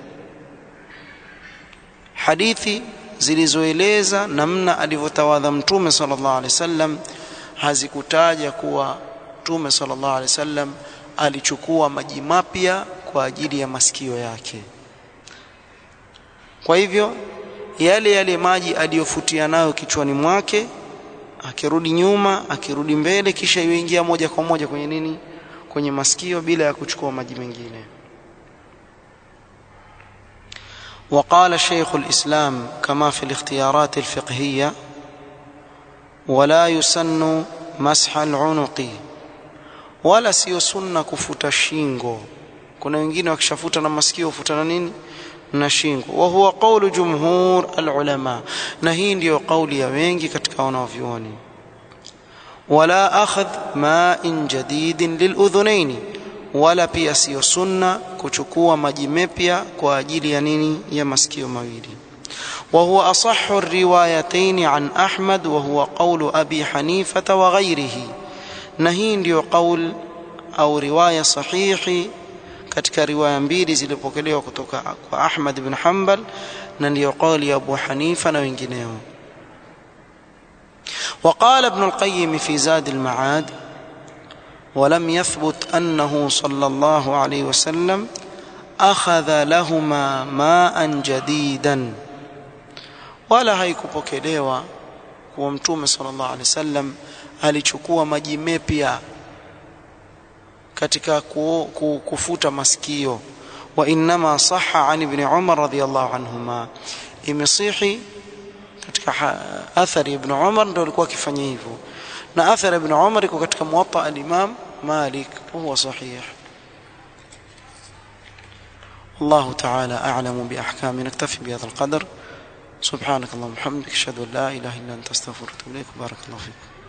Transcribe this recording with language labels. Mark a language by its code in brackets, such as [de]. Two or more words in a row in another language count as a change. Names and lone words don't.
[sw] hadithi zilizoeleza namna alivyotawadha mtume [ar] صلى الله عليه وسلم [sw] hazikutaja kuwa mtume [ar] صلى الله عليه وسلم [sw] alichukua maji mapya kwa ajili ya masikio yake. Kwa hivyo yale maji aliyofutia nayo kichwani mwake, akirudi nyuma, akirudi mbele, kisha yuingia moja kwa moja kwenye nini? Kwenye masikio, bila ya kuchukua maji mengine. [ar] وقال شيخ الإسلام كما في الاختيارات الفقهية: ولا يسن مسح العنق، [sw] wala sio sunna kufuta shingo. Kuna wengine wakishafuta na masikio hufuta na nini? Na shingo. [ar] وهو قول جمهور العلماء, [sw] na hii ndio kauli ya wengi katika wanavyuoni. [ar] ولا أخذ ماء جديد للأذنين, [sw] wala pia sio sunna kuchukua maji mapya kwa ajili ya nini? Ya masikio mawili. [ar] وهو أصح الروايتين عن أحمد وهو قول أبي حنيفة وغيره، نهي [sw] ndio قول au riwaya sahihi katika riwaya mbili zilizopokelewa kutoka kwa Ahmad ibn Hanbal, na ndio kauli ya Abu Hanifa na wengineo. [ar] وقال ابن القيم في زاد المعاد: ولم يثبت أنه صلى الله عليه وسلم أخذ لهما ماء جديدا، [sw] wala haikupokelewa kuwa mtume [ar] صلى الله عليه وسلم [sw] alichukua maji mapya katika kufuta masikio. [ar] وإنما صح عن ابن عمر رضي الله عنهما, [sw] imesihi katika athari ibn Umar ndio alikuwa akifanya hivyo, na athari ibn Umar iko katika Muwatta al-Imam Malik, [ar] هو صحيح. الله تعالى أعلم بأحكامه. نكتفي بهذا القدر. سبحانك اللهم وبحمدك، أشهد أن لا إله إلا أنت، أستغفرك وأتوب إليك. بارك الله فيك.